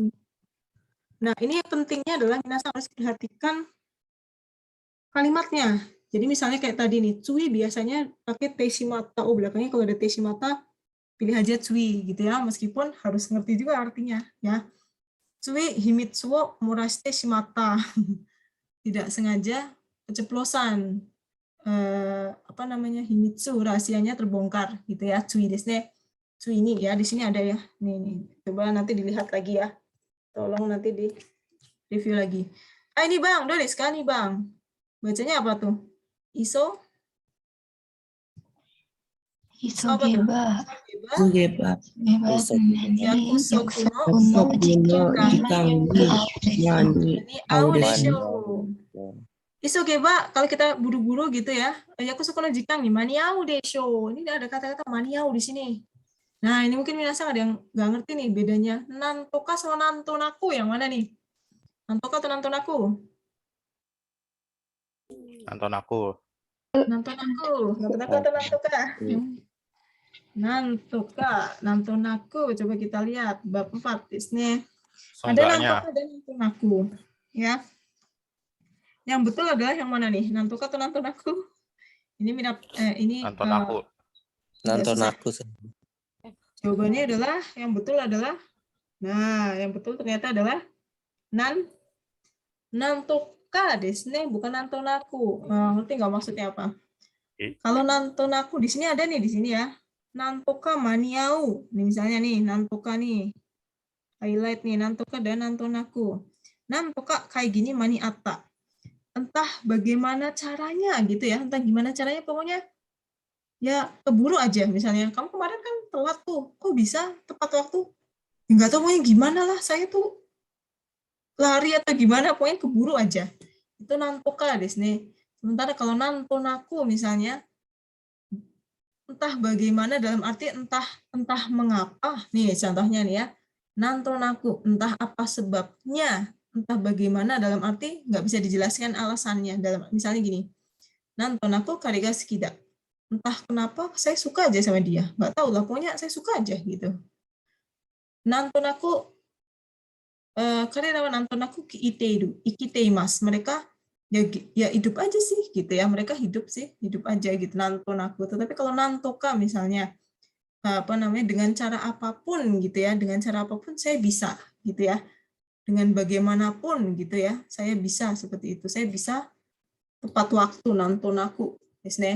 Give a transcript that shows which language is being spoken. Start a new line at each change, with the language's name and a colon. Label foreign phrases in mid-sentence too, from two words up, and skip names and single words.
Indonesian: Nah, ini yang pentingnya adalah Minasang harus perhatikan kalimatnya. Jadi misalnya kayak tadi nih, Tsui biasanya pakai
Japanese: てしまった.
Indonesian: Oh, belakangnya kalau ada
Japanese: てしまった,
Indonesian: pilih aja Tsui gitu ya, meskipun harus ngerti juga artinya ya.
Japanese: つい秘密を漏らしてしまった.
Indonesian: Tidak sengaja keceplosan. Apa namanya? Himitsu, rahasianya terbongkar gitu ya.
Japanese: ついです.
Indonesian: Tsui ini ya, di sini ada ya. Nih. Coba nanti dilihat lagi ya. Tolong nanti di review lagi. Ini Bang, udah deh sekali Bang. Bacanya apa tuh? Iso? Isogeba.
Japanese: 約束のいにあうでしょ.
Indonesian: Isogeba, kalau kita buru-buru gitu ya.
Japanese: 約束の時間
Indonesian: nih,
Japanese: 間に合うでしょ.
Indonesian: Ini ada kata-kata maniau di sini. Nah, ini mungkin Minasang ada yang nggak ngerti nih bedanya. Nantoka sama nantonaku yang mana nih? Nantoka atau nantonaku? Nantonaku. Nantonaku atau nantoka? Nantonaku. Coba kita lihat bab 4 di sini. Ada nantoka dan nantonaku, ya. Yang betul adalah yang mana nih? Nantoka atau nantonaku? Ini Nantonaku. Nantonaku. Jawabannya adalah yang betul adalah yang betul ternyata adalah
Japanese: なんとかですね,
Indonesian: bukan nantonaku. Ngerti nggak maksudnya apa? Kalau nantonaku di sini ada nih di sini ya.
Japanese: なんとか間に合う.
Indonesian: Ini misalnya nih, nantoka nih. Highlight nih, nantoka dan nantonaku. Nantoka kayak gini
Japanese: 間に合った.
Indonesian: Entah bagaimana caranya gitu ya. Entah gimana caranya, pokoknya ya keburu aja. Misalnya, kamu kemarin kan telat tuh. Kok bisa tepat waktu? Enggak tahu pokoknya gimana lah. Saya tuh lari atau gimana, pokoknya keburu aja. Itu
Japanese: なんとかですね.
Indonesian: Sementara kalau nantonaku misalnya, entah bagaimana dalam arti entah mengapa. Nih contohnya nih ya. Nantonaku, entah apa sebabnya, entah bagaimana dalam arti nggak bisa dijelaskan alasannya. Dalam misalnya gini,
Japanese: なんとなく彼が好きだ.
Indonesian: Entah kenapa saya suka aja sama dia. Nggak tahu lah, pokoknya saya suka aja gitu.
Japanese: なんとなく彼はなんとなく聞いている、生きています.
Indonesian: Mereka ya hidup aja sih gitu ya, mereka hidup aja gitu, nantonaku. Tetapi kalau nantoka misalnya apa namanya, dengan cara apapun gitu ya, dengan cara apapun saya bisa gitu ya, dengan bagaimanapun gitu ya, saya bisa seperti itu, saya bisa tepat waktu,
Japanese: なんとなくですね.